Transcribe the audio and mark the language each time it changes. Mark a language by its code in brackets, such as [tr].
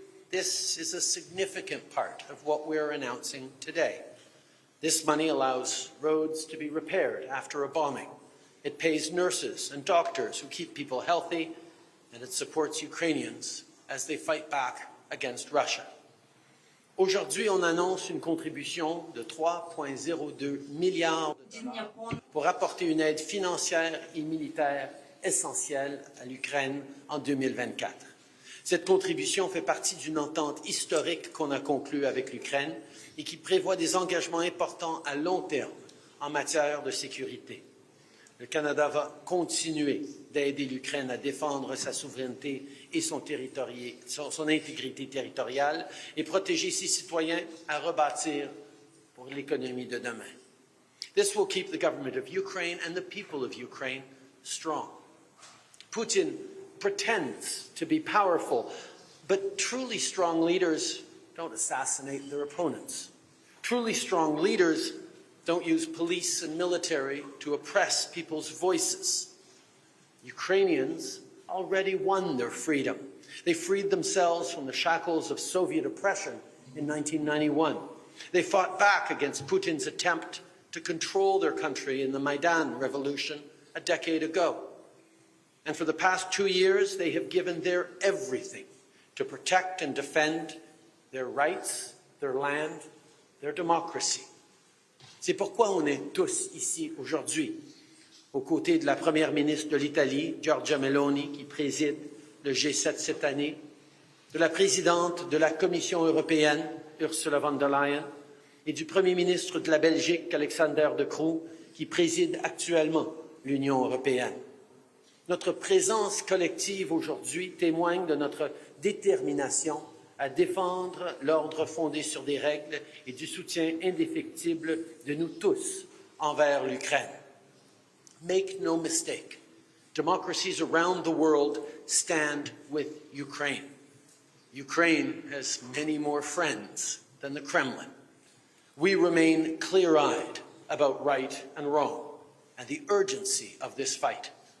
[en] This is a significant part of what we're announcing today. This money allows roads to be repaired after a bombing. It pays nurses and doctors who keep people healthy, and it supports Ukrainians as they fight back against Russia. [fr] Aujourd'hui, on annonce une contribution de 3,02 milliards de dollars pour apporter une aide financière et militaire essentielle à l'Ukraine en 2024. Cette contribution fait partie d'une entente historique qu'on a conclue avec l'Ukraine et qui prévoit des engagements importants à long terme en matière de sécurité. Le Canada va continuer d'aider l'Ukraine à défendre sa souveraineté et son intégrité territoriale et protéger ses citoyens à rebâtir pour l'économie de demain. [en] This will keep the government of Ukraine and the people of Ukraine strong. Putin pretends to be powerful, but truly strong leaders don't assassinate their opponents. Truly strong leaders don't use police and military to oppress people's voices. Ukrainians already won their freedom. They freed themselves from the shackles of Soviet oppression in 1991. They fought back against Putin's attempt to control their country in the Maidan revolution a decade ago. And for the past 2 years, they have given their everything to protect and defend their rights, their land, their democracy. [fr] C'est pourquoi on est tous ici aujourd'hui, aux côtés de la Première ministre de l'Italie, Giorgia Meloni, qui préside le G7 cette année, de la présidente de la Commission européenne, Ursula von der Leyen, et du Premier ministre de la Belgique, Alexander De Croo, qui préside actuellement l'Union européenne. Notre présence collective aujourd'hui témoigne de notre détermination à défendre l'ordre fondé sur des règles et du soutien indéfectible de nous tous envers l'Ukraine. [en] Make no mistake, democracies around the world stand with Ukraine. Ukraine has many more friends than the Kremlin. We remain clear-eyed about right and wrong and the urgency of this fight.